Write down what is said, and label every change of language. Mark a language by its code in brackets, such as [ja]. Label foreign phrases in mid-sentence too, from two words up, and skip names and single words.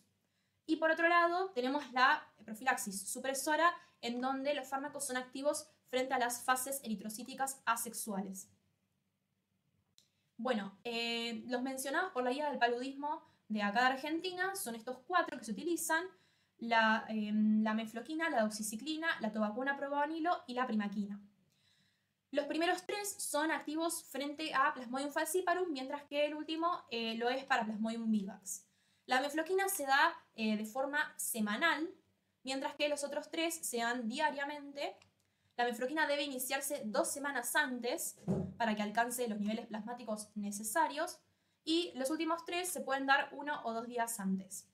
[es] Y por otro lado, tenemos la profilaxis supresora, en donde los fármacos son activos frente a las fases eritrocíticas asexuales. Bueno, los mencionados por la guía del paludismo de acá de Argentina son estos 4 que se utilizan: la mefloquina, la doxiciclina, la tobacuna proguanilo y la primaquina. Los primeros 3 son activos frente a Plasmodium falciparum, mientras que el último lo es para Plasmodium vivax. La mefloquina se da de forma semanal, mientras que los otros 3 se dan diariamente. La mefloquina debe iniciarse 2 semanas antes para que alcance los niveles plasmáticos necesarios, y los últimos 3 se pueden dar 1 o 2 días antes.